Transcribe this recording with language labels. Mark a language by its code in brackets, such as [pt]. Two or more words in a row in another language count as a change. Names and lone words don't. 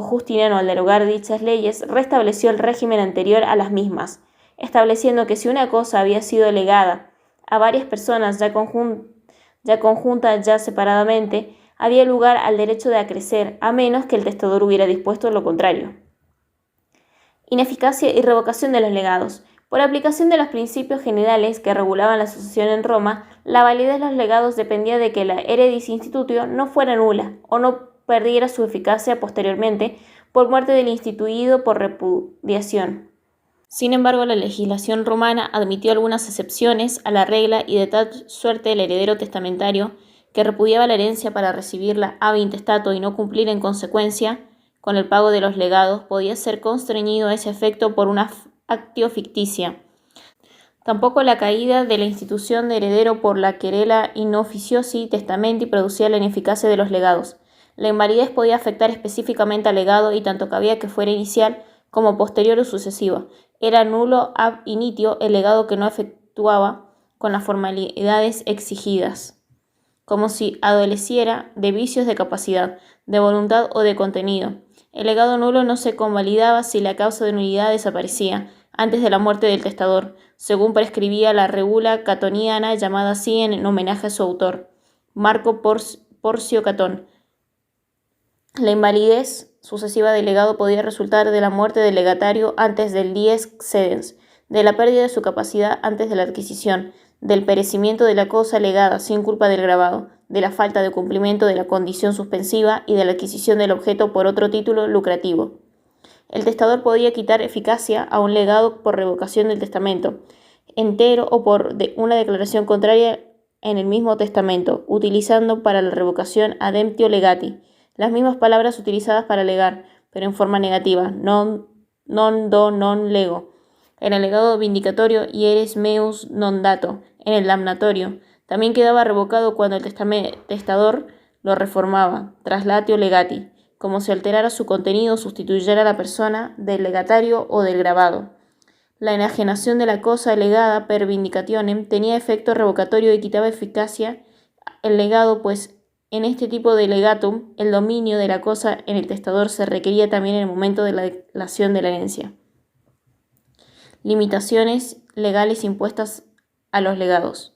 [es] Justiniano, al derogar dichas leyes, restableció el régimen anterior a las mismas, estableciendo que si una cosa había sido legada a varias personas ya conjuntas, ya separadamente, había lugar al derecho de acrecer, a menos que el testador hubiera dispuesto lo contrario. Ineficacia y revocación de los legados. Por aplicación de los principios generales que regulaban la sucesión en Roma, la validez de los legados dependía de que la [la] heredis institutio [es] no fuera nula o no perdiera su eficacia posteriormente por muerte del instituido por repudiación. Sin embargo, la legislación romana admitió algunas excepciones a la regla y de tal suerte el heredero testamentario que repudiaba la herencia para recibirla [la] ab intestato [es] y no cumplir en consecuencia con el pago de los legados podía ser constreñido a ese efecto por una [la] actio ficticia. [es] Tampoco la caída de la institución de heredero por la [la] querela in officiosi testamenti [es] producía la ineficacia de los legados. La invalidez podía afectar específicamente al legado y tanto cabía que fuera inicial como posterior o sucesiva. Era nulo [la] ab initio [es] el legado que no efectuaba con las formalidades exigidas, como si adoleciera de vicios de capacidad, de voluntad o de contenido. El legado nulo no se convalidaba si la causa de nulidad desaparecía antes de la muerte del testador, según prescribía la [la] regula catoniana, [es] llamada así en homenaje a su autor, Marco Porcio Catón. La invalidez sucesiva del legado podía resultar de la muerte del legatario antes del [la] dies sedens, [es] de la pérdida de su capacidad antes de la adquisición, del perecimiento de la cosa legada sin culpa del grabado, de la falta de cumplimiento de la condición suspensiva y de la adquisición del objeto por otro título lucrativo. El testador podía quitar eficacia a un legado por revocación del testamento entero o por una declaración contraria en el mismo testamento, utilizando para la revocación [la] ademptio legati, [es] las mismas palabras utilizadas para legar, pero en forma negativa, [la] non do non lego. [es] En el legado vindicatorio [la] ieres meus non dato. [es] En el damnatorio también quedaba revocado cuando el testador lo reformaba, [la] traslatio legati, [es] como si alterara su contenido o sustituyera a la persona del legatario o del grabado. La enajenación de la cosa legada [la] per vindicationem [es] tenía efecto revocatorio y quitaba eficacia el legado, pues en este tipo de legatum el dominio de la cosa en el testador se requería también en el momento de la declaración de la herencia. Limitaciones legales impuestas a los legados.